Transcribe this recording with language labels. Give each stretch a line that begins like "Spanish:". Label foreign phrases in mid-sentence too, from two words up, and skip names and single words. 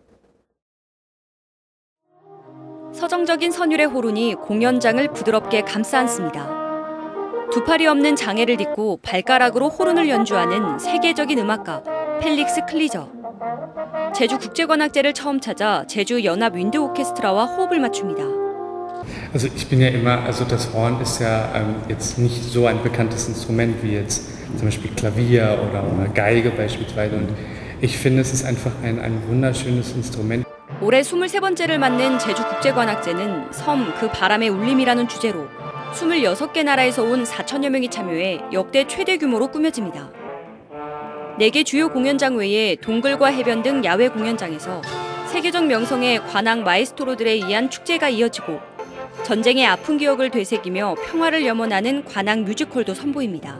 Korean: 서정적인 선율의 호른이 공연장을 부드럽게 감싸 안습니다. 두 팔이 없는 장애를 딛고 발가락으로 호른을 연주하는 세계적인 음악가 펠릭스 클리저. 제주국제관악제를 처음 찾아 제주 연합 윈드 오케스트라와 호흡을 맞춥니다.
German: Also ich bin ja immer, also das Horn ist ja jetzt nicht so ein bekanntes Instrument wie jetzt zum Beispiel Klavier oder Geige beispielsweise und ich finde es ist einfach ein wunderschönes Instrument.
Korean: 올해 23번째를 맞는 제주국제관악제는 섬 그 바람의 울림이라는 주제로 26개 나라에서 온 4천여 명이 참여해 역대 최대 규모로 꾸며집니다. 4개 주요 공연장 외에 동굴과 해변 등 야외 공연장에서 세계적 명성의 관악 마에스토로들에 의한 축제가 이어지고 전쟁의 아픈 기억을 되새기며 평화를 염원하는 관악 뮤지컬도 선보입니다.